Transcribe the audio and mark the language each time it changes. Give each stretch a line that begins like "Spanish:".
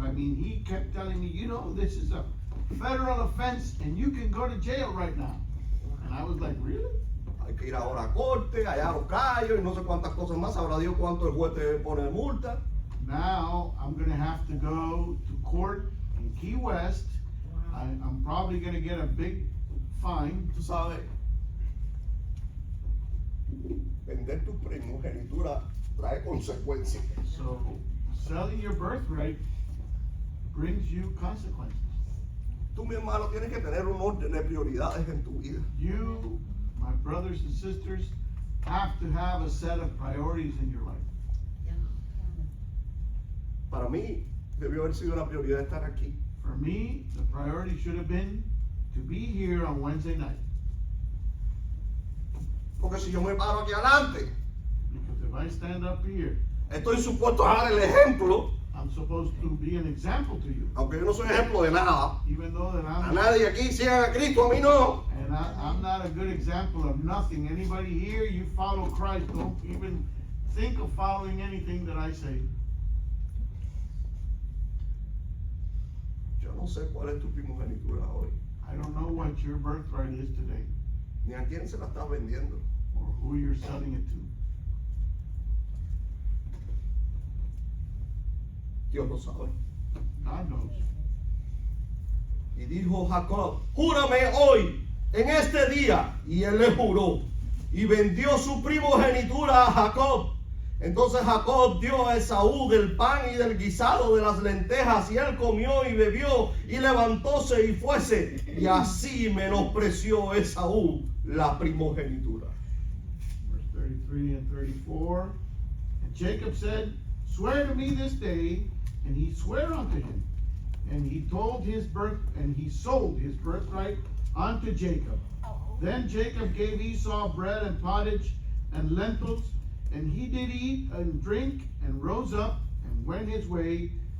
English: I mean, he kept telling me, this is a federal offense and you can go to jail right now. And I was like, really?
Spanish: Hay que ir ahora a corte, allá a los callos y no sé cuántas cosas más. Sabrá Dios cuánto el juez te pone de multa.
English: Now I'm gonna have to go to court in Key West. I'm probably gonna get a big fine.
Spanish: Tú sabes, vender tu primogenitura trae consecuencias.
English: So selling your birthright brings you consequences.
Spanish: Tú, mi hermano, tienes que tener un orden de prioridades en tu vida.
English: You, my brothers and sisters, have to have a set of priorities in your life.
Spanish: Para mí, debió haber sido una prioridad estar aquí.
English: For me, the priority should have been to be here on Wednesday night.
Spanish: Porque si yo me paro aquí adelante,
English: Because if I stand up here,
Spanish: estoy supuesto a dar el ejemplo,
English: I'm supposed to be an example to you.
Spanish: aunque yo no soy ejemplo de nada.
English: Even though that
Spanish: A nadie aquí sigan a Cristo, a mí no.
English: And I'm not a good example of nothing. Anybody here, you follow Christ. Don't even think of following anything that I say.
Spanish: Yo no sé cuál es tu primogenitura hoy,
English: I don't know what your birthright is today
Spanish: ni a quién se la estás vendiendo.
English: or who you're selling it to.
Spanish: Dios lo sabe.
English: God knows.
Spanish: Y dijo Jacob, júrame hoy en este día, y él le juró, y vendió su primogenitura a Jacob. Entonces Jacob dio a Esaú del pan y del guisado de las lentejas, y él comió y bebió, y levantóse y fuese, y así menospreció Esaú la primogenitura.
English: Verse 33 and 34. And Jacob said, swear to me this day, and he sware unto him. And he sold his birthright unto Jacob. Then Jacob gave Esau bread and pottage and lentils, and he did eat and drink, and rose up and went his way.